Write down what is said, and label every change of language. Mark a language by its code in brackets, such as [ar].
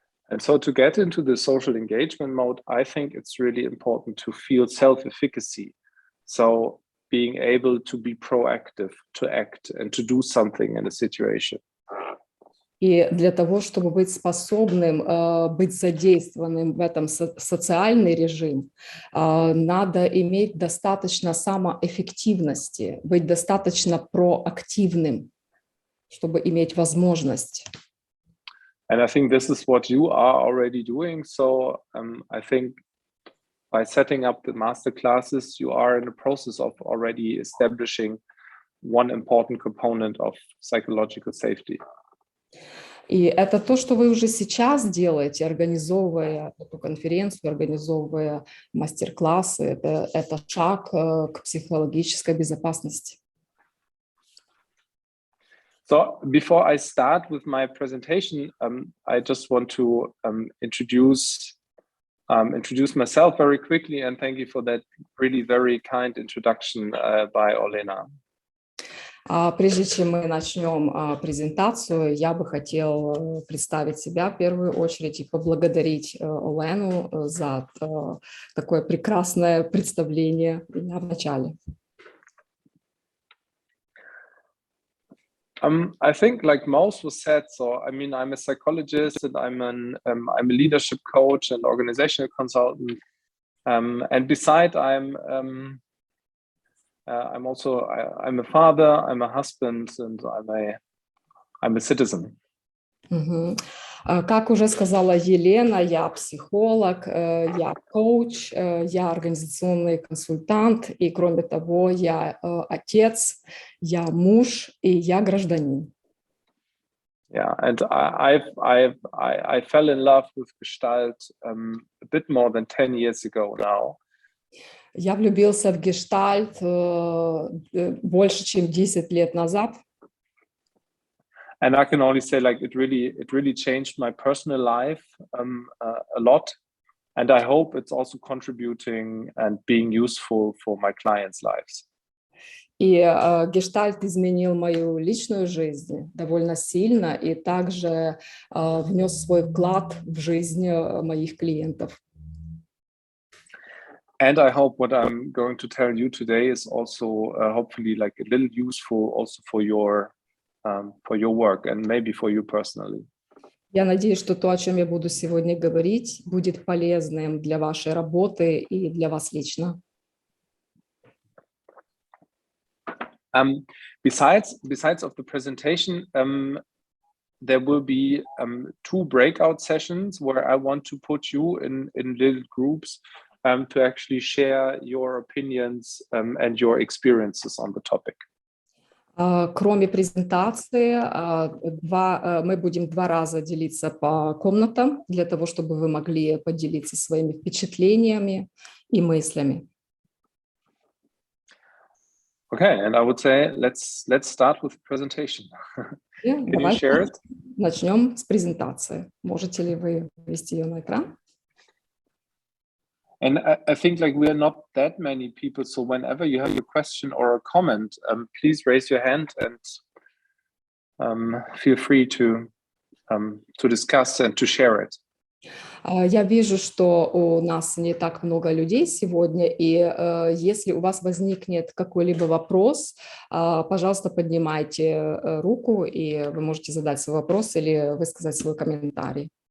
[en] And so to get into the social engagement mode, I think it's really important to feel self-efficacy. So being able to be proactive, to act and to do something in a situation. [ru] И для того, чтобы быть способным быть задействованным в этом социальный режим, надо иметь достаточно самоэффективности, быть достаточно проактивным, чтобы иметь возможность. [en] And I think this is what you are already doing. So I think by setting up the master classes, you are in the process of already establishing one important component of psychological safety. [ru] И это то, что вы уже сейчас делаете, организовывая эту конференцию, организовывая мастер-классы. Это шаг к психологической безопасности. [en] So before I start with my presentation, I just want to introduce myself very quickly, and thank you for that really very kind introduction by Olena. [ru] Прежде чем мы начнем презентацию, я бы хотел представить себя в первую очередь и поблагодарить Олену за такое прекрасное представление меня в начале. [en] I think, like most was said, so I mean, I'm a psychologist and I'm a leadership coach and organizational consultant, and beside I'm a father, I'm a husband, and I'm a citizen. [ru] Как уже сказала Елена, я психолог, я коуч, я организационный консультант, и кроме того, я отец, я муж и я гражданин. [en] Yeah, and I fell in love with Gestalt a bit more than 10 years ago now. [ru] Я влюбился в гештальт больше, чем 10 лет назад. [en] And I can only say, like, it really changed my personal life a lot, and I hope it's also contributing and being useful for my clients' lives. [ru] И гештальт изменил мою личную жизнь довольно сильно и также внес свой вклад в жизнь моих клиентов. [en] And I hope what I'm going to tell you today is also hopefully like a little useful also for your work and maybe for you personally. [ru] Я надеюсь, что то, о чем я буду сегодня говорить, будет полезным для вашей работы и для вас лично. [en] Besides of the presentation, there will be 2 breakout sessions where I want to put you in little groups to actually share your opinions and your experiences on the topic. [ru] Кроме презентации, мы будем 2 раза делиться по комнатам для того, чтобы вы могли поделиться своими впечатлениями и мыслями. [en] Okay, and I would say let's start with the presentation. Can you share it? [ru] Начнем с презентации. Можете ли вы ввести ее на экран? [en] And I think like we are not that many people, so whenever you have a question or a comment, please raise your hand and feel free to discuss and to share it. [ru] Я вижу, что у нас не так много людей сегодня, и если у вас возникнет какой-либо вопрос, пожалуйста, поднимайте руку, и вы можете задать свой вопрос или высказать свой комментарий.